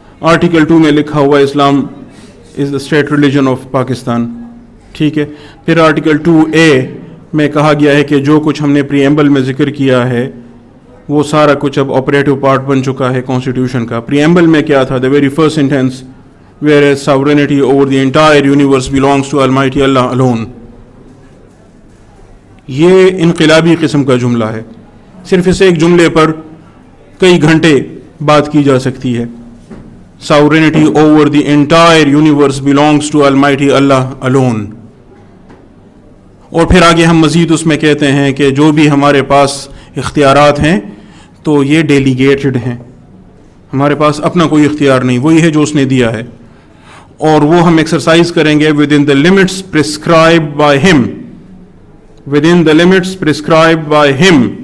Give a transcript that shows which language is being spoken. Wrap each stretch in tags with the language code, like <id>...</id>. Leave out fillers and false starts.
<en>article 2</en> <ur>میں لکھا ہوا</ur> <en>Islam is the state religion of Pakistan.</en> <ur>ٹھیک ہے. پھر آرٹیکل 2A میں کہا گیا ہے کہ جو کچھ ہم نے پریمبل میں ذکر کیا ہے وہ سارا کچھ اب آپریٹو پارٹ بن چکا ہے کانسٹیٹیوشن کا. پریمبل میں کیا تھا؟</ur> <en>The very first sentence whereas sovereignty over the entire universe belongs to Almighty Allah alone.</en> <ur>یہ انقلابی قسم کا جملہ ہے. صرف اس ایک جملے پر کئی گھنٹے بات کی جا سکتی ہے.</ur> <en>Sovereignty over the entire universe belongs to Almighty Allah alone.</en> <ur>اور پھر آگے ہم مزید اس میں کہتے ہیں کہ جو بھی ہمارے پاس اختیارات ہیں تو یہ ڈیلیگیٹڈ ہیں، ہمارے پاس اپنا کوئی اختیار نہیں، وہی ہے جو اس نے دیا ہے، اور وہ ہم ایکسرسائز کریں گے</ur> <en>within the limits prescribed by him. within the limits prescribed by him.</en>